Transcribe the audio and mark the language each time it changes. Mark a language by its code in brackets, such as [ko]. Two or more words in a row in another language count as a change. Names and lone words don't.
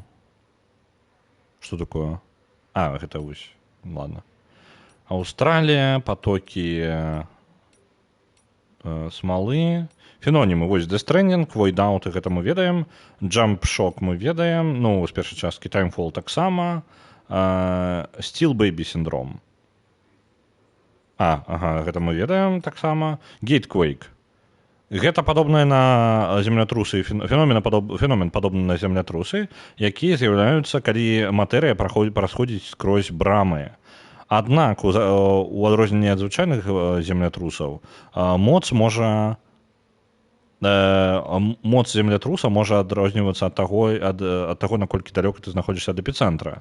[be] Што такое? А, гэта вось. Ладно. Аўстралія, патокі смалы. Фенонімы, вось, [en] Death Stranding, Void Out, [be] гэта мы ведаем. [en] Jump Shock [be] мы ведаем. Ну, з першай часткі Timefall таксама. [en] Steel Baby [be] синдром. Ага, гэта мы ведаем таксама. Gatequake. Гэта падобнае на землятрусы, феномен падобны на землятрусы, якія з'яўляюцца, калі матэрыя прасходзіць скрозь брамы. Аднак, у адрозненні ад звычайных землятрусаў, моц землятруса можа адрознівацца ад таго, наколькі далёка ты знаходзішся ад эпіцэнтра.